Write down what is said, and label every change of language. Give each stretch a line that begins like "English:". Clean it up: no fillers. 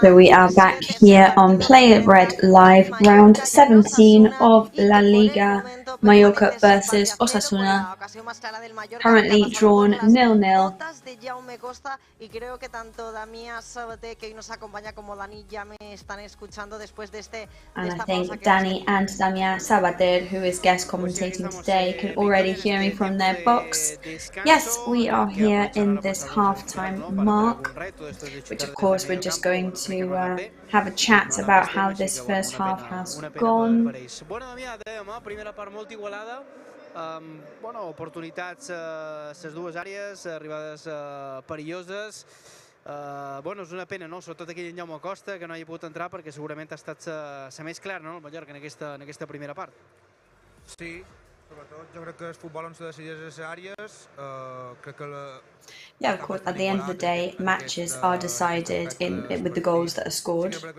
English: So we are back here on Play Red Live, round 17 of La Liga, Mallorca versus Osasuna. Currently drawn 0-0.
Spanish: Y creo que tanto Damián Sabater, que hoy nos acompaña, como Dani ya me están escuchando después de
English: And I think Danny and Damián Sabater, who is guest commentating today, can already hear me from their box. Yes, we are here in this halftime mark, which of course we're just going to have a chat about how this first half has gone.
Catalan: Bueno, Damià, dèiem, primera part molt igualada, bueno, oportunitats a les dues àrees, arribades perilloses, Bueno, és una pena, no? Sobretot aquí en Jaume Costa, que no hagi pogut entrar perquè segurament ha estat la més clara, no? El Mallorca en aquesta primera part. Sí, sobretot jo crec que el futbol on se decideix les àrees, crec que
English: Yeah, of course, at the end of the day, matches are decided with the goals that are scored.